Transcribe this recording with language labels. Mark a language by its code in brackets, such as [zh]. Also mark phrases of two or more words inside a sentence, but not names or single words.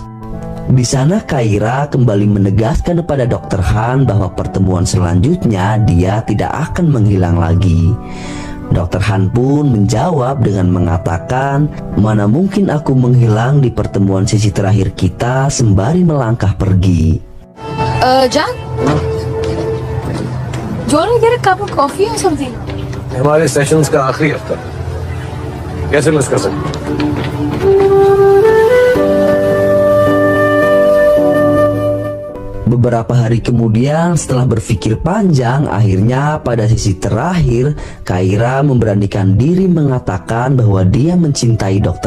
[id] Di sana Kaira kembali menegaskan kepada Dr. Han bahwa pertemuan selanjutnya dia tidak akan menghilang lagi. Dr. Han pun menjawab dengan mengatakan, "Mana mungkin aku menghilang di pertemuan sesi terakhir kita," sembari melangkah pergi. [en] Jack? Do you want to get a cup of coffee or something? [hi] हमारे सेशंस का आखिरी हफ्ता कैसे मिस कर सकते? [id] Beberapa hari kemudian, setelah berpikir panjang, akhirnya pada sesi terakhir, Kaira memberanikan diri mengatakan bahwa dia mencintai Dr.